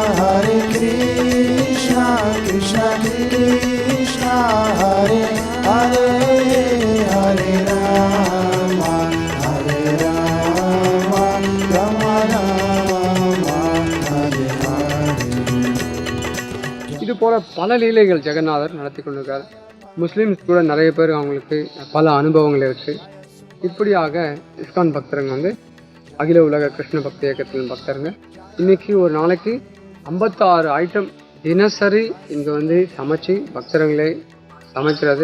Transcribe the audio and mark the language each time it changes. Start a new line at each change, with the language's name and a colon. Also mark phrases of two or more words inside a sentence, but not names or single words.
Sanskrit: Krishna Krishna, Hare Hare, Hare Rama, Rama Rama, Hare Hare.
Tamil: இது போல பல லீலைகள் ஜெகநாதர் நடத்தி கொண்டிருக்கார். முஸ்லீம்ஸ் கூட நிறைய பேர் அவங்களுக்கு பல அனுபவங்கள் இருக்குது. இப்படியாக இஸ்கான் பக்தருங்க வந்து அகில உலக கிருஷ்ண பக்தி இயக்கத்தின் பக்தருங்க இன்னைக்கு ஒரு நாளைக்கு 56 ஐட்டம் தினசரி இங்கே வந்து சமைச்சு பக்தர்களே சமைக்கிறது.